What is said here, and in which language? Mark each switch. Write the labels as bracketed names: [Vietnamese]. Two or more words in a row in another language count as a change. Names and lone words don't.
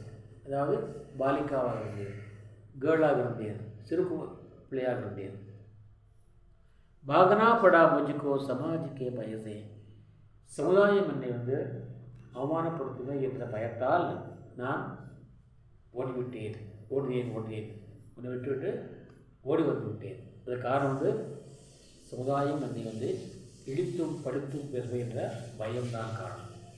[Tamil] அதாவது பாலிகாவாக இருந்தேன், கேர்ளாக இருந்தேன், சிறு பிள்ளையாக இருந்தேன். [Hindi] भागना पड़ा मुझको समाज के भय से. [Tamil] சமுதாயம் என்னை அவமானப்படுத்துவது என்ற பயத்தால் நான் ஓடினேன், உன்னை விட்டுவிட்டு ஓடி வந்து விட்டேன். அது காரணம் சமுதாயம் என்னை இடித்தும் படுத்தும் பெறுவது என்ற பயம்தான் காரணம்.